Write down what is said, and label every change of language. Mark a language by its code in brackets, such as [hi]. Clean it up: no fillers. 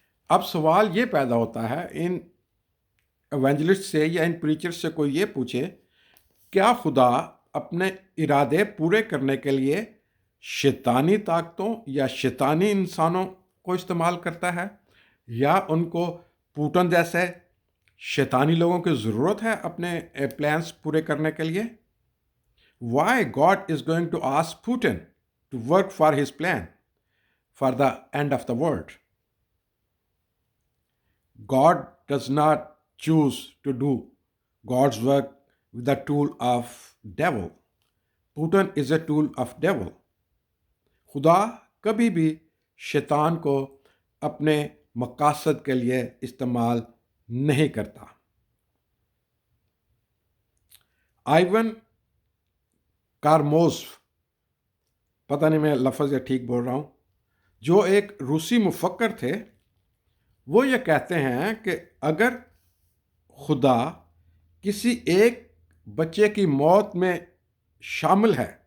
[hi] अब सवाल ये पैदा होता है इन एवेंजलिस्ट से या इन प्रीचर्स से, कोई ये पूछे क्या खुदा अपने इरादे पूरे करने के लिए शैतानी ताकतों या शैतानी इंसानों को इस्तेमाल करता है, या उनको पुतिन जैसे शैतानी लोगों की ज़रूरत है अपने प्लान्स पूरे करने के लिए? [en] Why God is going to ask Putin to work for his plan for the end of the world? God does not choose to do God's work with the tool of devil. Putin is a tool of devil. [hi] खुदा कभी भी शैतान को अपने मकासद के लिए इस्तेमाल नहीं करता। आइवन कारमोज़, पता नहीं मैं लफ्ज़ या ठीक बोल रहा हूँ, जो एक रूसी मुफक्कर थे, वो ये कहते हैं कि अगर खुदा किसी एक बच्चे की मौत में शामिल है